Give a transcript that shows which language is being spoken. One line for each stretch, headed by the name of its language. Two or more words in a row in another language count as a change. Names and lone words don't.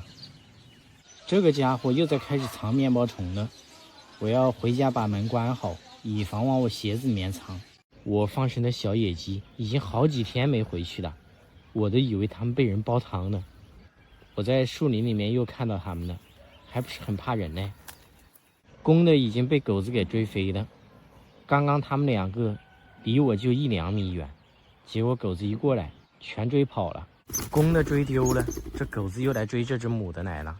Chinese: 這個家伙又在開始藏面包蟲了，我要回家把門關好，以防往我鞋子裡面藏。我放生的小野雞已經好幾天沒回去了，我都以為他們被人煲湯呢。我在樹林裡面又看到他們了，還不是很怕人呢。公的已經被狗子給追飛了，剛剛他們2個離我就1-2米遠，結果狗子一過來全追跑了。公的追丟了，這狗子又來追這只母的來了。